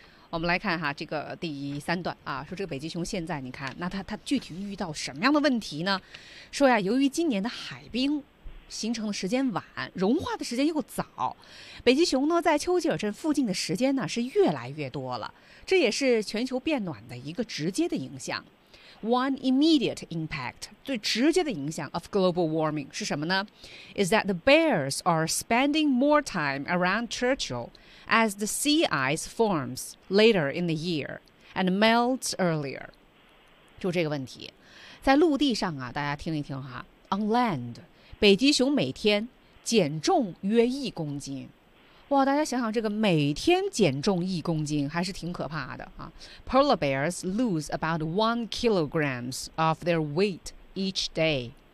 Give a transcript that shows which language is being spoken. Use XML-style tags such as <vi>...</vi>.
<zh>我们来看哈，这个第三段啊，说这个北极熊现在你看，那它具体遇到什么样的问题呢？说呀，由于今年的海冰形成的时间晚，融化的时间又早，北极熊呢在丘吉尔镇附近的时间呢是越来越多了，这也是全球变暖的一个直接的影响。</zh> <en>One immediate impact，</en> <zh>最直接的影响</zh> <en>of global warming</en> <zh>是什么呢？</zh> <en>Is that the bears are spending more time around Churchill as the sea ice forms later in the year and melts earlier。</en> <zh>就这个问题在陆地上啊，大家听一听哈，</zh> <en>On land，</en> <zh>北极熊每天减重约1公斤，哇！大家想想，这个每天减重1公斤还是挺可怕的啊。</zh> <en>Polar bears lose about 1 kilograms of their weight each day.</en>